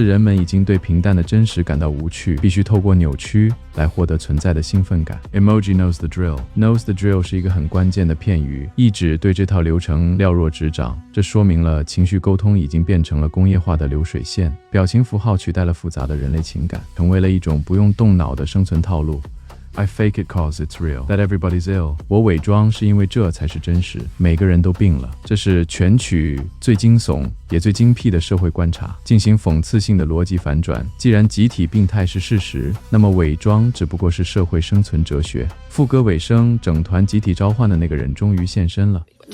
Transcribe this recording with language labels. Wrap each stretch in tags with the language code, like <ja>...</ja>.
<zh>是人們已經對平淡的真實感到無趣，必須透過扭曲來獲得存在的興奮感。</zh> <en>Emoji knows the drill。</en> <zh>Knows the drill 是一個很關鍵的片語，意指對這套流程了若指掌。這說明了情緒溝通已經變成了工業化的流水線，表情符號取代了複雜的人類情感，成為了一種不用動腦的生存套路。</zh> <en>I fake it cause it's real, that everybody's ill.</en> <zh>我偽裝是因為這才是真實，每個人都病了。這是全曲最驚悚也最精闢的社會觀察，進行諷刺性的邏輯反轉。既然集體病態是事實，那麼偽裝只不過是社會生存哲學。副歌尾聲，整團集體召喚的那個人終於現身了。</zh>